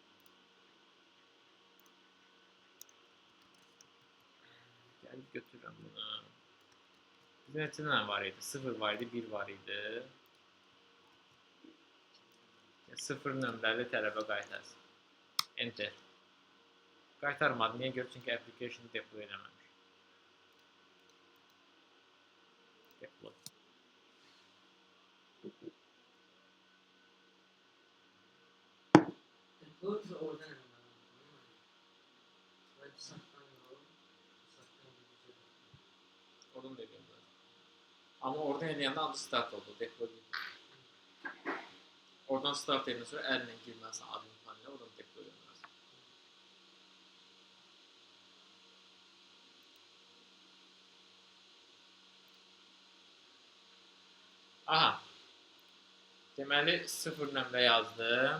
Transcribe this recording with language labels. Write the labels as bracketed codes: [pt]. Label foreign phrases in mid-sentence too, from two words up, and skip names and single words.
[az] Gəlib götürürəm bunu. Bizdə neçə dənə var idi? 0 var idi, 1 var idi. 0 nömrəli tələbə qaytarsın. Enter. Qaytarmadı. Niyə görə? Çünki [en] application deploy [az] eləməmiş. Deploy. [tr] Doğrusu oradan hemen. Ben saklanıyorum. Onu da bilmiyorum. [az] Ama oradan eləyəndə adı start oldu. [tr] Deploy değil. [az] Oradan start edəndən sonra əlinlə girməlisən adını panelə, oradan deploy edəməlisən. Aha. Deməli 0 nömrə yazdım.